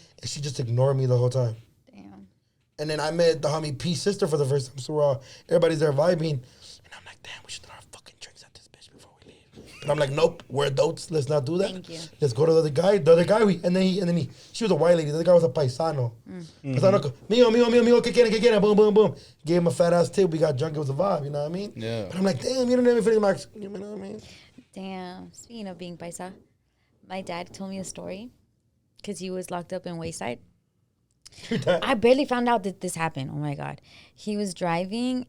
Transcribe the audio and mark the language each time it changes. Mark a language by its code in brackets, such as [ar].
[en] And she just ignored me the whole time. Damn. And then I met the homie P's sister for the first time. So we're all, everybody's there vibing. And I'm like, damn, we should throw our fucking drinks at this bitch before we leave. But I'm like, nope, we're adults. Let's not do that. Thank you. Let's go to the other guy. The other guy, and then he, she was a white lady. The other guy was a paisano. [es] Paisano, mío, ¿qué quieren? Boom, boom, boom. [en] Gave him a fat ass tip. We got drunk. It was a vibe, you know what I mean? Yeah. But I'm like, damn, you didn't let me finish my, you know what I mean? Damn. Speaking of being paisa, my dad told me a story because he was locked up in Wayside. I barely found out that this happened. Oh my God. He was driving.